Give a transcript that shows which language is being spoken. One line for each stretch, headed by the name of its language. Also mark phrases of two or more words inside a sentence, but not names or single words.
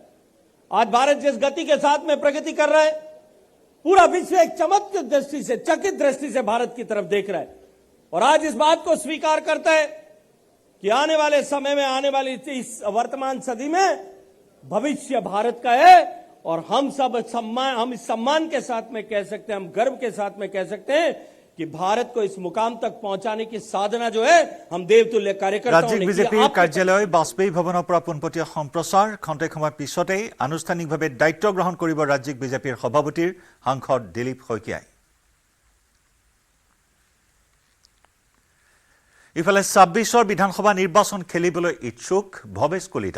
Hindi: आज भारत जिस गति के साथ में प्रगति कर रहा है, पूरा विश्व एक चमत्कृत दृष्टि से, चकित दृष्टि से भारत की तरफ देख रहा है और आज इस बात को स्वीकार करता है कि आने वाले समय में, आने वाली इस वर्तमान सदी में भविष्य भारत का है और हम सब हम इस सम्मान के साथ में कह सकते हैं, हम गर्व के साथ में कह सकते हैं कि भारत को इस मुकाम तक पहुंचाने की साधना जो है हम देवतुल्य कार्यकर्ताओं राज्यिक ने
Assamese: বিজেপিৰ
Hindi: किया।
Assamese: কাৰ্যালয় বাজপেয়ী ভৱনৰ পৰা পোনপটীয়া সম্প্ৰচাৰ খন্তেক সময়ৰ পিছতেই আনুষ্ঠানিকভাৱে দায়িত্ব গ্ৰহণ কৰিব ৰাজ্যিক বিজেপিৰ সভাপতিৰ সাংসদ দিলীপ শইকীয়াই। ইফালে ২৬ৰ বিধানসভা নিৰ্বাচন খেলিবলৈ ইচ্ছুক ভৱেশ কলিতা।